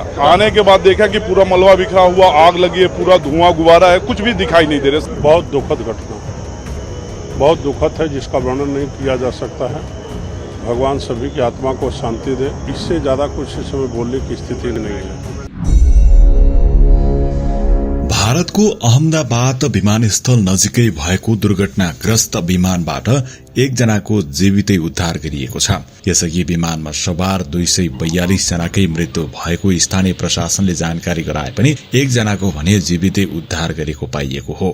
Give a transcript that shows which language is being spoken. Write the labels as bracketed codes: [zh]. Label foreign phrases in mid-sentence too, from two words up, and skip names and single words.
[hi] आने के बाद देखा कि पूरा मलबा बिखरा हुआ, आग लगी है, पूरा धुआं गुबारा है, कुछ भी दिखाई नहीं दे रहा। बहुत दुखद घटना, बहुत दुखद है, जिसका वर्णन नहीं किया जा सकता है। भगवान सभी की आत्मा को शांति दे। इससे ज्यादा कुछ इस समय बोलने की स्थिति नहीं है। [ne] भारतको अहमदाबाद विमानस्थल नजिकै भएको दुर्घटनाग्रस्त विमानबाट एकजनाको जीवितै उद्धार गरिएको छ। यसअघि विमानमा सवार 242 जनाकै मृत्यु भएको स्थानीय प्रशासनले जानकारी गराए पनि एकजनाको भने जीवितै उद्धार गरेको पाइएको हो।